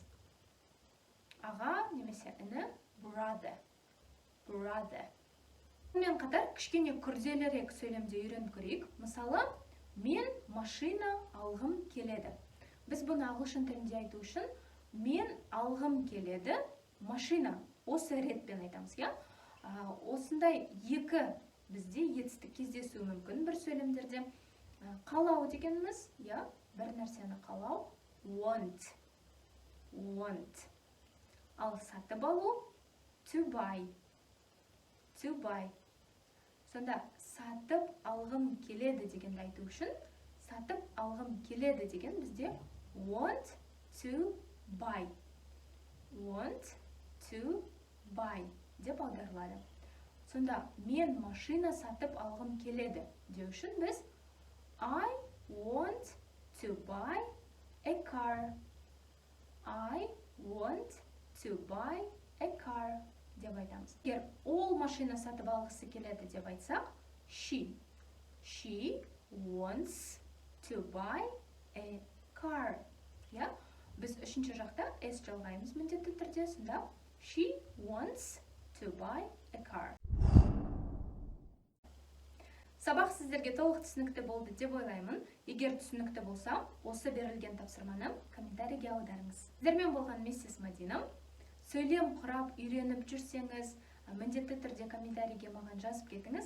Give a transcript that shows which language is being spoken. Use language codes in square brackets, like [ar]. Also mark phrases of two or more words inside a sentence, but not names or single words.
[kk] Аға немесе іні brother. [en] Brother. [kk] Мен қатар кішкене күрделірек сөйлемде үйреніп көрейік. Мысалы, мен машина алғым келеді. Біз бұны ағылшын тілінде айту үшін мен алғым келеді машина. Осы ретпен айтамыз, иә? Осындай екі бізде етістік кездесуі мүмкін бір сөйлемдерде. Қалау дегеніміз, иә, бір нәрсені қалау, [en] want. Want. [kk] Ал сатып алу, [en] to buy. To buy. [kk] Сонда сатып алғым келеді дегенді айту үшін, сатып алғым келеді деген бізде [en] want to buy. Want to buy [kk] деп аударылады. Сонда мен машина сатып алғым келеді деу үшін біз [en] I want to buy a car. I want to buy a car [kk] деп айтамыз. Егер ол машина сатып алғысы келеді деп айтсақ, [en] she wants to buy a car. [kk] Я? Біз үшінші жақта s жалғаймыз міндетті түрде. [en] Сонда she wants to buy a car. [kk] Сабақ сіздерге толық түсінікті болды деп ойлаймын. Егер түсінікті болса, осы берілген тапсырманы комментарийге аударыңыз. Сіздермен болған миссис Мадина. Сөйлем құрап үйреніп жүрсеңіз, міндетті түрде комментарийге маған жазып кетіңіз.